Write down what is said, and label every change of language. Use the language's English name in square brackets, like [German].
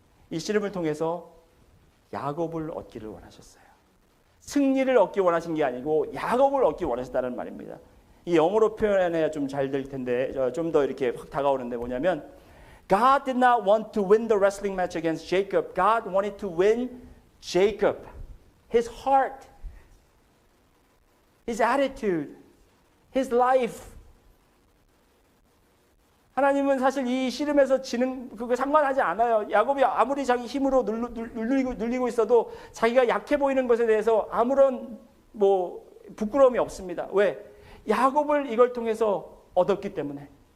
[Korean] 이 씨름을 통해서 야곱을 얻기를 원하셨어요. 승리를 얻기 원하신 게 아니고 야곱을 얻기 원하셨다는 말입니다. 이 영어로 표현해야 좀 잘 될 텐데 좀 더 이렇게 확 다가오는데 뭐냐면 [English] God did not want to win the wrestling match against Jacob. God wanted to win Jacob. His heart, his attitude, his life. [Korean] 하나님은 사실 이 씨름에서 지는 그거 상관하지 않아요. 야곱이 아무리 자기 힘으로 눌리고 있어도 자기가 약해 보이는 것에 대해서 아무런 뭐 부끄러움이 없습니다. 왜? 야곱을 이걸 통해서 얻었기 때문에.